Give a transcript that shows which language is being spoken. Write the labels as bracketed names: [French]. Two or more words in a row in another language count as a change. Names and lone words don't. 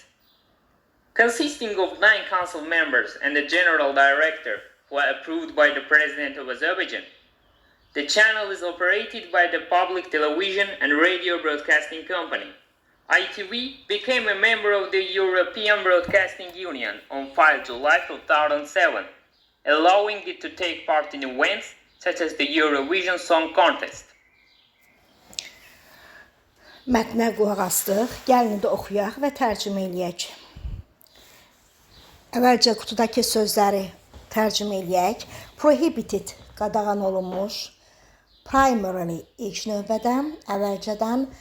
[English] Consisting of 9 council members and a general director who are approved by the President of Azerbaijan, the channel is operated by the Public Television and Radio Broadcasting Company. ITV became a member of the European Broadcasting Union on 5 July 2007, allowing it to take part in events such as the Eurovision Song Contest. [Azerbaijani] Mətnə qulaq asdıq, gəlin də oxuyaq və tərcümə eləyək. Əvvəlcə qutudakı sözləri tərcümə eləyək. Prohibited, qadağan olunmuş. Primarily, ilk növbədə, əvvəlcədən.